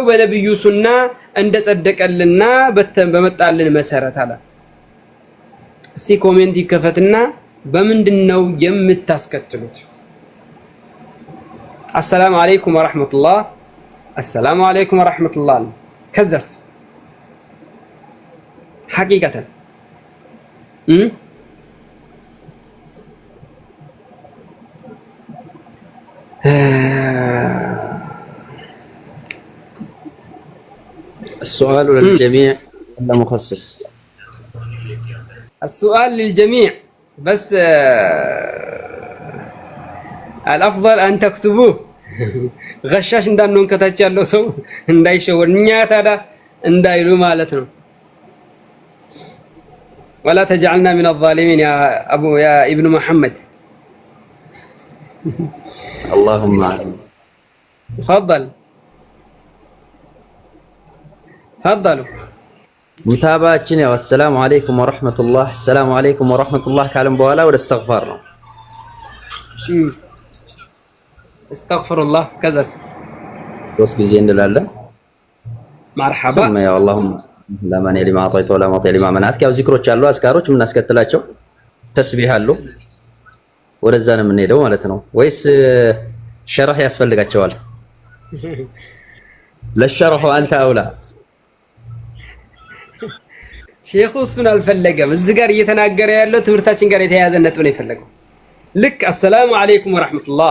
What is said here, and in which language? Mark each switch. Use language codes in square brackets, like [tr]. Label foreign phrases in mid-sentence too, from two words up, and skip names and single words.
[am] በነቢዩ ሱና እንደጸደቀልና በመጣልን መሰረት አለ። እስቲ ኮሜንት ይከፈትና በምንድን ነው የምታስከትሉት? [ar] السلام عليكم ورحمة الله السلام عليكم ورحمة الله ከዛስ ሐቂቀተን السؤال للجميع ولا مخصص؟ السؤال للجميع بس الأفضل أن تكتبوه غشاش [am] እንዳንሆን ከታች ያለው ሰው እንዳይሸወድ እኛ ታዲያ እንዳይሉ ማለት ነው። [ar] ولا تجعلنا من الظالمين يا ابن محمد اللهم آمين. تفضلوا [am] ሙታባችን ያው [ar] سلام عليكم ورحمة الله سلام عليكم ورحمة الله [am] ካለም በኋላ ወደ እስትግፋር ነው። እስተግፍሩላህ ከዛስ ሶስት ጊዜ እንላለን። መርሐባ ያው [ar] اللهم لا مانع لما أعطيت ولا معطي لما منعت [am] ያው ዚክሮች አሉ አዝካሮች የምናስከትላቸው ተስቢህ አሉ። ወደዛ ነው የምንሄደው ማለት ነው ወይስ ሸርህ ያስፈልጋቸዋል? ለሸርሁ አንተ አውላ ሼኹ እሱን አልፈለገም። እዚህ ጋር እየተናገረ ያለው ትምህርታችን ጋር የተያያዘ ነጥብ ነው የፈለገው። ልክ [ar] السلام عليكم ورحمة الله